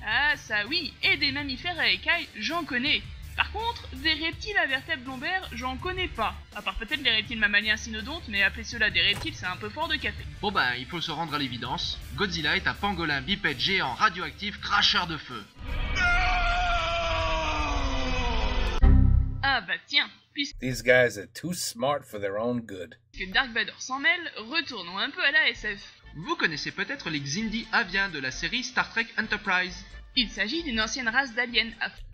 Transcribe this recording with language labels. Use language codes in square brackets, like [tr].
[fr] Ah ça oui, et des mammifères à écailles, j'en connais. Par contre, des reptiles à vertèbres lombaires, j'en connais pas. À part peut-être les reptiles mammaliens cynodontes, mais appeler cela des reptiles, c'est un peu fort de café. Bon ben, il faut se rendre à l'évidence. Godzilla est un pangolin bipède géant radioactif cracheur de feu. Ah bah tiens, puisque [en] These guys are too smart for their own good. [fr] Dark Vador s'en mêle, retournons un peu à la SF. Vous connaissez peut-être les Xindi aviens de la série Star Trek Enterprise. Il s'agit d'une ancienne race d'aliens à